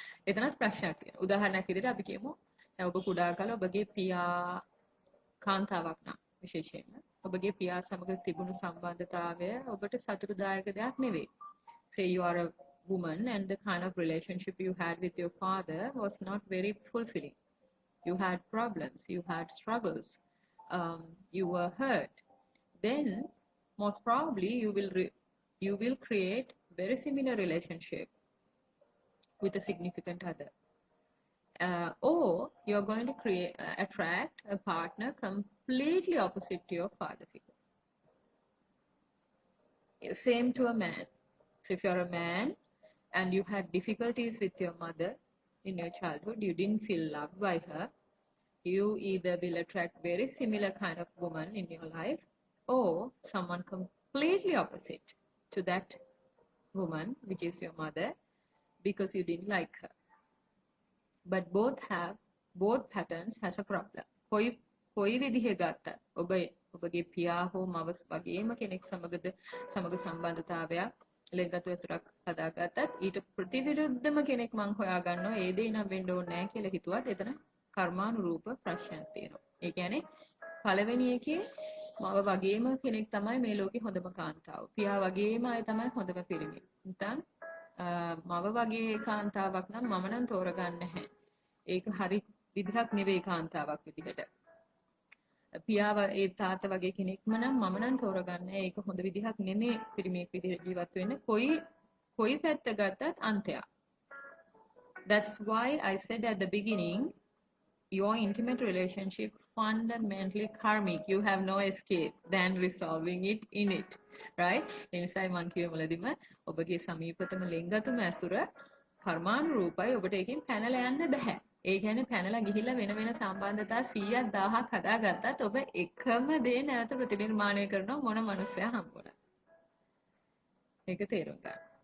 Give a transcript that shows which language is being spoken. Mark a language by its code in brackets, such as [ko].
[si] එතනත් ප්‍රශ්නයක් තියෙනවා. උදාහරණයක් විදිහට අපි කියමු දැන් ඔබ කුඩා කාලේ ඔබගේ පියා කාන්තාවක් නම් විශේෂයෙන්ම ඔබගේ පියා සමග තිබුණු සම්බන්ධතාවය ඔබට සතුටුදායක දෙයක් නෙවෙයි. [en] Say you are a woman and the kind of relationship you had with your father was not very fulfilling. You had problems, you had struggles, you were hurt. Then most probably you will create very similar relationship with a significant other. Or you're going to attract a partner completely opposite to your father figure. Same to a man. So if you're a man and you had difficulties with your mother in your childhood, you didn't feel loved by her, you either will attract very similar kind of woman in your life or someone completely opposite to that woman, which is your mother, because you didn't like her. But both patterns has a problem. [si] කොයි විදිහේ ගත්තත් ඔබගේ පියා හෝ මව වගේම කෙනෙක් සමග සම්බන්ධතාවයක් ලෙන්ගතු ඇසුරක් හදාගත්තත් ඊට ප්‍රතිවිරුද්ධම කෙනෙක් මං හොයාගන්නවා ඒ දේ නම් වෙන්න ඕනේ නැහැ කියලා හිතුවත් එතන කර්මානුරූප ප්‍රශ්නයක් තියෙනවා. ඒ කියන්නේ පළවෙනි එකේ මව වගේම කෙනෙක් තමයි මේ ලෝකේ හොඳම කාන්තාව. පියා වගේම අය තමයි හොඳම පිරිමි. නැත්නම් මව වගේ කාන්තාවක් නම් මම නම් තෝරගන්නේ නැහැ. ඒක හරි විදිහක් නෙවෙයි කාන්තාවක් විදිහට. පියාව ඒ තාත්තා වගේ කෙනෙක්ම නම් මම නම් තෝරගන්නේ ඒක හොඳ විදිහක් නෙමෙයි පිරිමියෙක් විදිහට ජීවත් වෙන්න. කොයි පැත්ත ගත්තත් අන්තයක්. [en] That's why I said at the beginning, your intimate relationship fundamentally karmic. You have no escape than resolving it in it. Right? [si] එනිසායි මං කිව්වේ මුලදීම ඔබගේ සමීපතම ලෙන්ගතුම ඇසුර කර්මානුරූපයි. ඔබට ඒකෙන් පැනලා යන්න බෑ. ඒ කියන්නේ පැනලා ගිහිල්ලා වෙන සම්බන්ධතා 100ක් 1000ක් හදාගත්තත් ඔබ එකම දේ නැවත ප්‍රතිනිර්මාණය කරන මොන මනුස්සයා හම්බුණා. ඒක තේරුම් ගන්න.